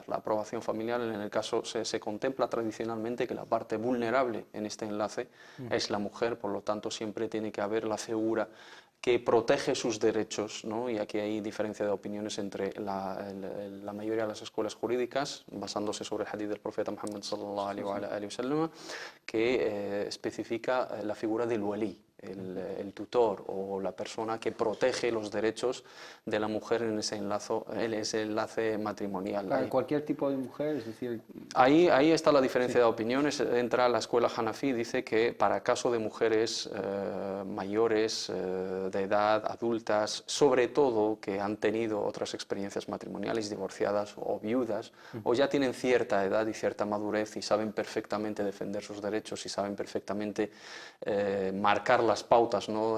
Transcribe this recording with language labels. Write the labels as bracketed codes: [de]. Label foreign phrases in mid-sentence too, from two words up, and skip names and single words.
[es] La aprobación familiar, en el caso, se contempla tradicionalmente que la parte vulnerable en este enlace es la mujer, por lo tanto siempre tiene que haber la figura que protege sus derechos, ¿no? Y aquí hay diferencia de opiniones entre la mayoría de las escuelas jurídicas, basándose sobre el hadith del profeta Muhammad [ar] صلى الله عليه وسلم, [es] que especifica la figura del wali, el tutor o la persona que protege los derechos de la mujer en ese enlace matrimonial. Para cualquier tipo de mujer, es decir... Ahí está la diferencia de opiniones. Entra la escuela Hanafi, dice que para caso de mujeres mayores de edad, adultas, sobre todo que han tenido otras experiencias matrimoniales, divorciadas o viudas, o ya tienen cierta edad y cierta madurez y saben perfectamente defender sus derechos y saben perfectamente marcar las pautas, ¿no?